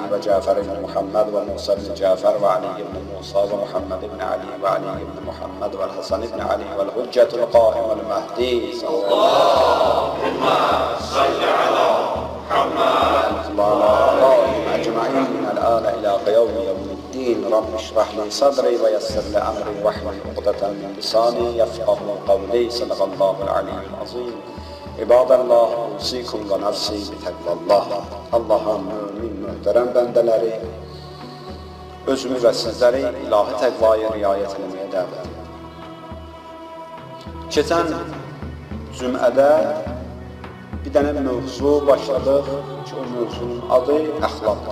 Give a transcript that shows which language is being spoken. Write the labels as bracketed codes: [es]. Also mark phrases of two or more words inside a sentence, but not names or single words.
[ar] وجعفر بن محمد وموسى بن جعفر وعلي بن موسى ومحمد بن علي وعلي بن محمد والحسن بن علي والحجة القائم المهدي صلى الله عليه وسلم اللهم صل على محمد وعلى آله أجمعين من الآن إلى يوم الدين رب اشرح لي صدري ويسر لي أمري واحلل عقدة من لساني يفقهوا قولي صدق الله العلي العظيم عباد الله أوصيكم ونفسي بتقوى الله. [az] Allah'ın mümin muhterem bendeleri özümü ve sizleri ilahi təqvaya riayət etməyə dəvət edir. Keçən cümlədə bir dənə mövzu başladıq ki, o mövzunun adı əxlaq.